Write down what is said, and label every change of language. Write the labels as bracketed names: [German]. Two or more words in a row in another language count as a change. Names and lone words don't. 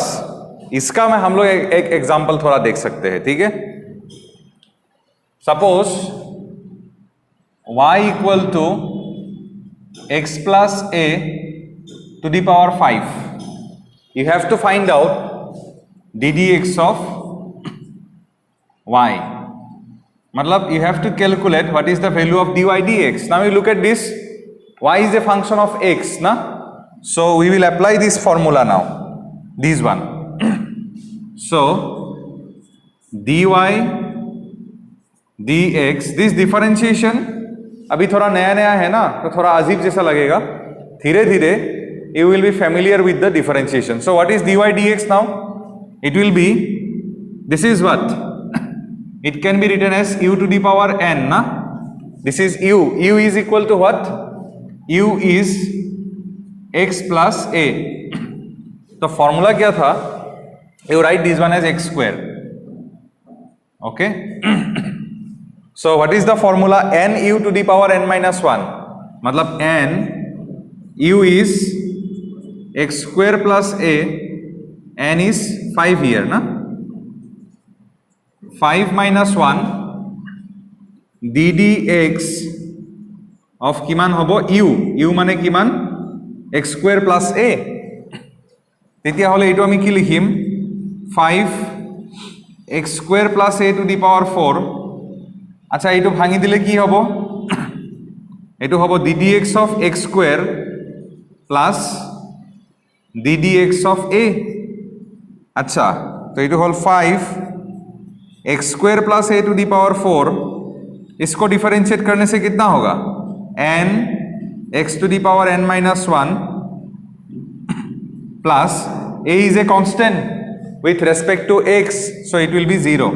[Hindi] इसका में हम लोग एक एग्जाम्पल थोड़ा देख सकते हैं. [English] ठीक है, suppose y equal to x plus a to the power 5. you have to find out ddx of y. मतलब you have to calculate what is the value of dy dx. Now you look at this, y is a function of x, na? So we will apply this formula now, this one. So dy dx, this differentiation [Hindi] अभी थोड़ा नया नया है ना, तो थोड़ा अजीब जैसा लगेगा. धीरे धीरे [English] you will be familiar with the differentiation. So what is dy dx now? It will be, this is what? It can be written as u to the power n, na? This is u. U is equal to what? U is x plus a. [Hindi] तो फॉर्मूला क्या था? [English] You write this one as x square. Okay. So what is the formula? N u to the power n minus 1. मतलब n u is x square plus a. N is 5 here, ना? 5 minus 1 ddx of [Assamese] কিমান হ'ব [English] u. u [Assamese] মানে কিমান [English] x square plus a. [Assamese] তেতিয়া হলে এটো আমি কি লিখিম [English] 5 x square plus a to the power 4. [Assamese] আচ্ছা এটো ভাঙি দিলে কি হবো এটো হবো [English] ddx of x square plus ddx of a. [Assamese] আচ্ছা তো এটো হল [English] 5 x square plus a to the power 4. [Hindi] इसको डिफरेंशिएट करने से कितना होगा [English] n x to the power n minus 1 plus a is a constant with respect to x, so it will be 0.